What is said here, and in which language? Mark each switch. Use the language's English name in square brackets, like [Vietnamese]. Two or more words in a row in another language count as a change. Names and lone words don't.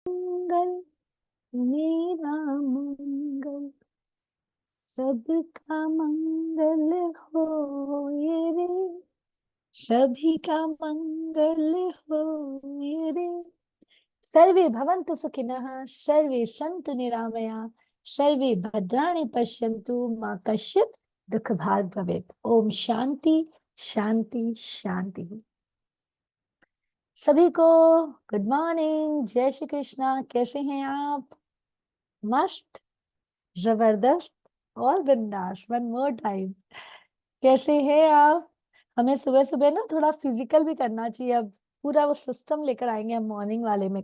[Hindi] मंगल मेरा मंगल सबका मंगल हो ये रे, सभी का मंगल हो ये रे। [Sanskrit] सर्वे भवन्तु सुखिनः, सर्वे सन्तु निरामया, सर्वे भद्राणि पश्यन्तु, मा कश्चित् दुःख भाग् भवेत्। ओम शांति शांति शांति। [Hindi] सभी को [English] good morning, [Hindi] जय श्री कृष्णा। कैसे हैं आप? मस्त, जबरदस्त और बिंदास। [English] one more time, [Hindi] कैसे हैं आप? हमें सुबह सुबह ना थोड़ा फिजिकल भी करना चाहिए। अब पूरा वो सिस्टम लेकर आएंगे हम मॉर्निंग वाले में।